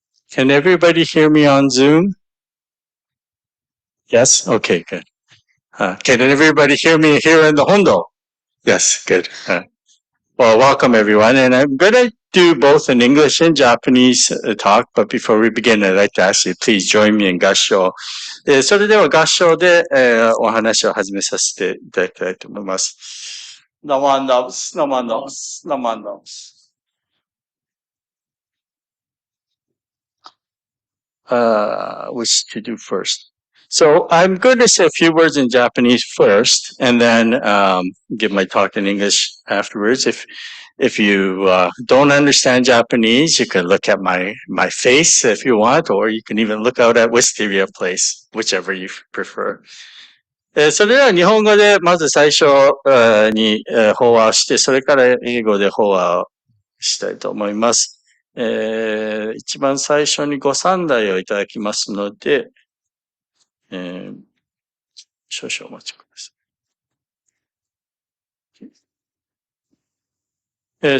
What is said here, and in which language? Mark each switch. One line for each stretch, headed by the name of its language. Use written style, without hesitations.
English: Can everybody hear me on Zoom? Yes? Okay, good. Can everybody hear me here in the Hondo? Yes, good. Well, welcome everyone, and I'm going to do both an English and Japanese talk, but before we begin, I'd like to ask you, please join me in 合唱。
Japanese: それでは合唱で、お話を始めさせていただきたいと思います。 Naman loves, naman loves, naman loves.
English: Which to do first. So I'm going to say a few words in Japanese first, and then give my talk in English afterwards. If you don't understand Japanese, you can look at my face if you want, or you can even look out at Wisteria Place, whichever you prefer.
Japanese: それでは日本語でまず最初に法話をして、それから英語で法話をしたいと思います。一番最初にご三代をいただきますので、少々お待ちください。